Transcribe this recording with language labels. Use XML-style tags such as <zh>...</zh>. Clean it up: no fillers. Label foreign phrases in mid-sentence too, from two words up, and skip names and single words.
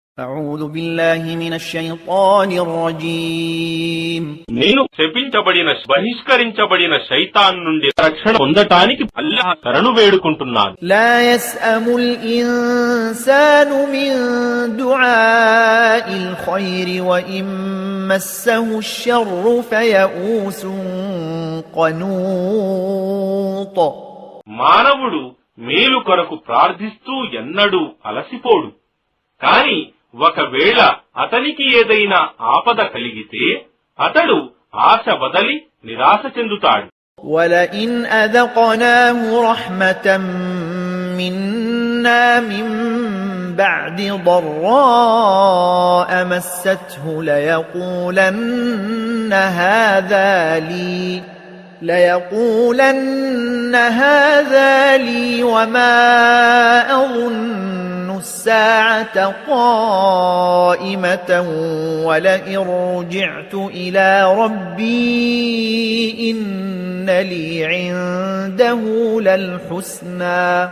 <ar>أعوذ بالله من الشيطان الرجيم</ar> <te>నేను శపించబడిన బహిష్కరించబడిన శైతాన్ నుండి రక్షణ పొందటానికి అల్లాహ్ శరణు వేడుకుంటున్నాను.</te> <ar>لا يسأم الإنسان من دعاء الخير وإن مسه الشر فيئوس قنوط.</ar> <te>మానవుడు మేలు కొరకు ప్రార్థిస్తూ ఎన్నడూ అలసిపోడు. కాని ఒకవేళ అతనికి ఏదైనా ఆపద కలిగితే అతడు ఆశ వదలి నిరాశ చెందుతాడు.</te> <ar>وَلَئِنْ أَذَقْنَاهُ رَحْمَةً مِنَّا مِنْ بَعْدِ ضَرَّاءَ مَسَّتْهُ لَيَقُولَنَّ هَذَا لِي وَمَا أَظُنُّ السَّاعَةَ قَائِمَةً وَلَئِنْ رُجِعْتُ إِلَى رَبِّي إِنَّ لِي عِندَهُ لَلْحُسْنَى</ar>